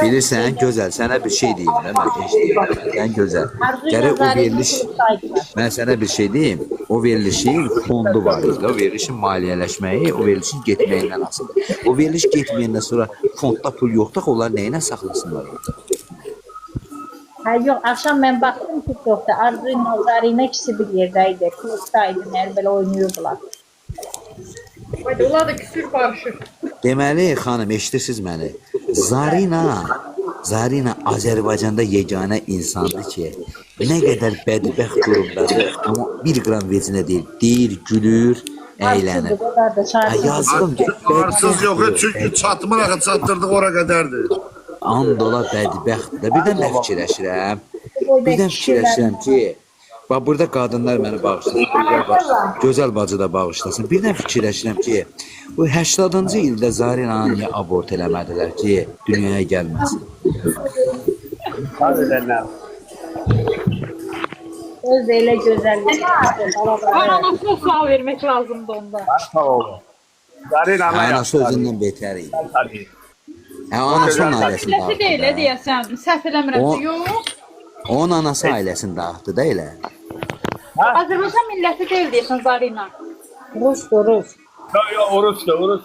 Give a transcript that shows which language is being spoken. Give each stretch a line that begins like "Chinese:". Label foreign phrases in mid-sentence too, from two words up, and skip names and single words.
Azerbaijani: bilirsən, gözəl, sənə bir şey deyim də, mən eşitdim. Sən gözəl. Gərək o veriliş, mən sənə bir şey deyim, o verilişin fondu var idi. O verilişin maliyyələşməyi, o verilişin getməyindən asılıdır. O veriliş getməyəndən sonra fondda pul yoxdur, onlar nəyinə saxlasınlar?
Turkish: Ha yok, akşam ben baktım TikTok'ta Arzu ile Zarina ikisi bir yerdeydi. Kılıçdaydı, böyle oynuyordular. Hadi onlar da küsür barışır.
Azerbaijani: Deməli, xanım, eşidirsiniz məni? Zarina Azərbaycanda yeganə insandır ki, nə qədər bədbəxt durumdadır, amma bir qram vecinə deyil, gülür, əylənir. Arsızdı,
Turkish: o kadar da çarpıcı.
Azerbaijani: Yazdım ki, Arsız yok çünkü çatmır axı çatdırdıq ora qədərdir. Andola bədbəxtdir. Birdən nə fikirləşirəm? Birdən fikirləşirəm ki, bax burada qadınlar məni bağışlasın, gözəl bacı da bağışlasın. Birdən fikirləşirəm ki, bu 80-cı ildə Zarinanı niyə abort eləmədilər ki, dünyaya gəlməsin?
Turkish: Hadi lan. Öz öyle güzellik.
Azerbaijani: Anasına sual vermek lazımdı onda. Sağ ol. Zarina Anası özündən betər idi. Tabii. Anasının ailəsində Milləti də elə deyəsən, səhv eləmirəm. Yox. Onun anası ailəsində dağıtdı da elə. Azərbaycan milləti deyil deyəsən Zarina. Rus.
Turkish: Yok, Urus'tu.